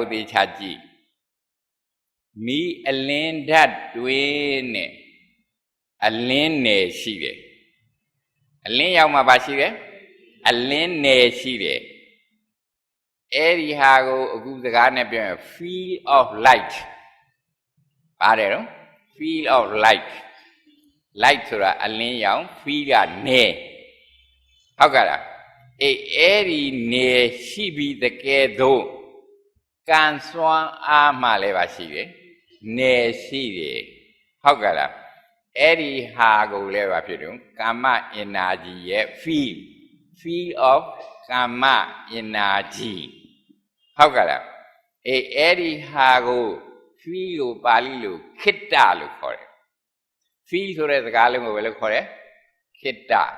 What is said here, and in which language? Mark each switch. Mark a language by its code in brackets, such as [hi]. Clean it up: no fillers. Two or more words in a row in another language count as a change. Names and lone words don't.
[my] သေချာကြည့်မီးအလင်းဓာတ်တွင်းနဲ့အလင်းနယ်ရှိတယ်အလင်းရောင်မှာပါရှိတယ်အလင်းနယ်ရှိတယ် အဲ့ဒီဟာကိုအခုစကားနဲ့ပြောရင် [en] field of light [my] ပါတယ်နော် [en] field of light [my] ဆိုတာအလင်းရောင် field ကနေဟုတ်ကဲ့လားအေးအဲ့ဒီနေရှိပြီးတကယ်တော့ကံစွမ်းအား မှလည်းပါရှိတယ်နေရှိတယ်ဟုတ်ကဲ့လားအဲ့ဒီဟာကိုလည်းပါဖြစ်တော့ကာမ energy ရဲ့ [en] field of [my] ကာမ energy ဟုတ်ကဲ့လားအေးအဲ့ဒီဟာကို field ကိုပါဠိလိုခိတ္တလို့ခေါ်တယ် field ဆိုတဲ့စကားလုံးကိုဘယ်လိုခေါ်လဲခိတ္တ